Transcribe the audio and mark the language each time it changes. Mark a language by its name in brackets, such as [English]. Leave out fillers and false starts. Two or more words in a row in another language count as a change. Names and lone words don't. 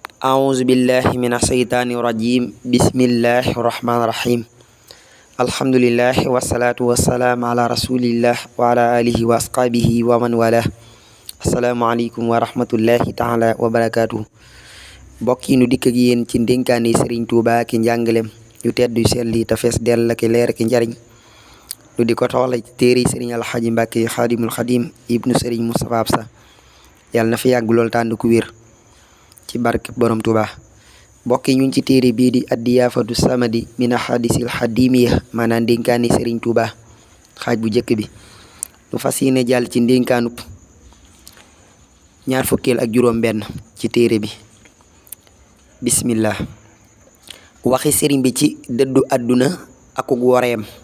[Arabic] أعوذ بالله من الشيطان الرجيم بسم الله الرحمن الرحيم الحمد لله والصلاة والسلام على رسول الله وعلى آله وأصحابه ومن والاه السلام عليكم ورحمة الله تعالى وبركاته [Wolof] mbokk yi nu dikk ak yéen ci ndénkaane Sëriñ Tuubaa ki njàngalem yu tedd yu sell yi te fees dell ki leer ki njariñ nu di ko toxale ci téere Sëriñ Alxaaji Mbàkke Xaadimul Xadim ibnu Sëriñ Mustafaa Absa yàlla na fi yàgg lool tànd ku wér ci barke borom Tuubaa mbokk yi ñu ngi ci téere bii di Ad-Diyaafatu Samadi min Ahadiisil Xadimiya maanaam ndénkaane Sëriñ Tuubaa xaaj bu njëkk bi nu fas yéene jàll ci ndénkaanub ñaar fukkeel ak juróom benn ci téere bi bismillah waxi sëriñ bi ci dëddu àdduna akuk woreem